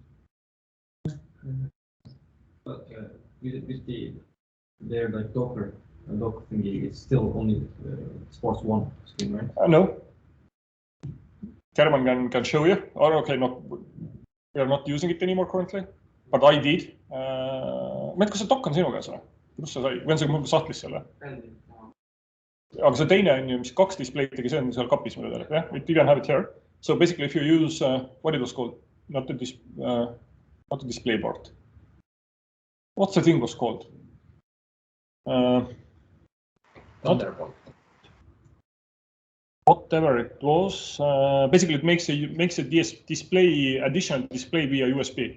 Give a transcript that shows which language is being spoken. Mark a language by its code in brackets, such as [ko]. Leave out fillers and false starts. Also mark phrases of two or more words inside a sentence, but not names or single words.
[en] But with their like Docker thingy, it's still only sports one screen, right? No. German can show you. Or okay, we are not using it anymore currently, but I did. [et] Ma ei tea, kas see dokk on sinu käes või? Kuidas sa sai? Või on see mul sahtlis seal või? Aga see teine on ju, mis 2 display'dega, see on seal kapis minu teada. [en] Yeah? You can have it here. So basically if you use, what it was called? Not the display board. What's the thing was called? Thunderbolt. Whatever it was, basically it makes a display, additional display via USB.